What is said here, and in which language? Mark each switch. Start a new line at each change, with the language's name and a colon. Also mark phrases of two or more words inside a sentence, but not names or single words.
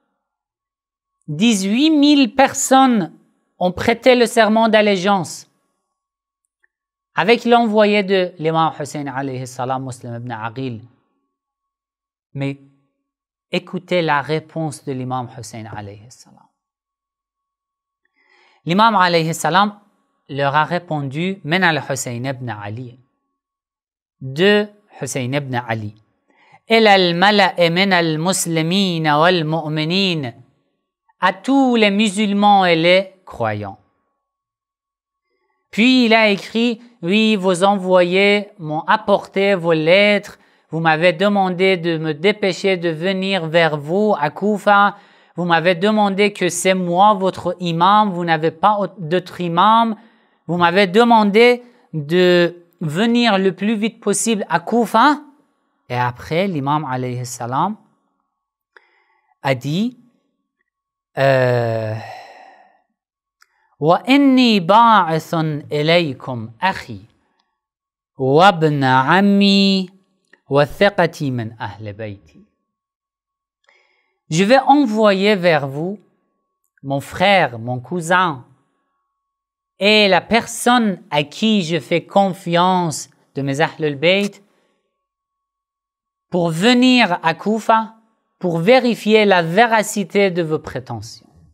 French: 18 000 personnes ont prêté le serment d'allégeance avec l'envoyé de l'imam Hussein
Arabic: عليه السلام,
French: Muslim ibn Aqil. Mais écoutez la réponse de l'imam Hussein
Arabic: عليه السلام.
French: L'imam
Arabic: عليه السلام
French: leur a répondu «
Arabic: من الحسين بن علي
French: » de Hussein ibn Ali. «
Arabic: إلى الملأ من المسلمين والمؤمنين
French: » à tous les musulmans et les croyants. Puis il a écrit « Oui, vos envoyés m'ont apporté vos lettres, vous m'avez demandé de me dépêcher de venir vers vous à Koufa, vous m'avez demandé que c'est moi votre imam, vous n'avez pas d'autre imam, vous m'avez demandé de venir le plus vite possible à Koufa. » Et après, l'imam
Arabic: عليه السلام
French: a dit
Arabic: وإني باعث إليكم أخي وابن عمي وثقتي من أهل بيتي.
French: Je vais envoyer vers vous mon frère, mon cousin et la personne à qui je fais confiance de mes
Arabic: أهل البيت
French: pour venir à Koufa pour vérifier la véracité de vos prétentions.